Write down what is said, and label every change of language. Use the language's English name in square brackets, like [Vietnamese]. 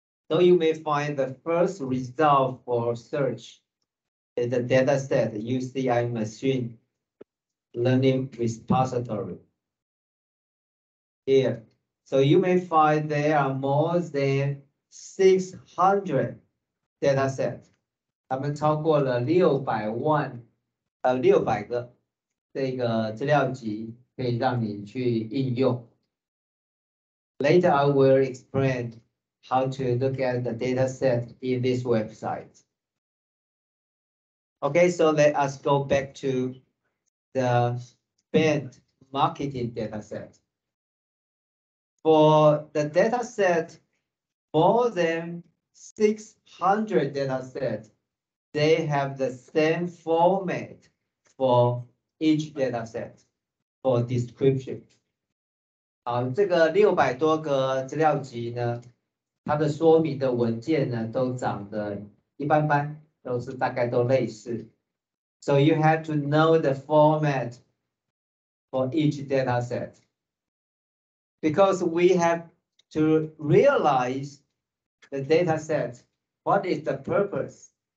[English] So you may find the first result for search is the dataset UCI machine learning repository here. So you may find there are more than 600 datasets. [Chinese] 他们超过了600个这个资料集可以让你去应用。 [English] Later I will explain how to look at the dataset in this website. Okay, so let us go back to the spend marketing dataset. For the dataset, more than 600 datasets, they have the same format for each dataset for description. [Chinese] 好，这个600多个资料集呢，它的说明的文件呢，都长得一般般，都是大概都类似。 [English] So you have to know the format for each data set. Because we have to realize the data set, what is the purpose?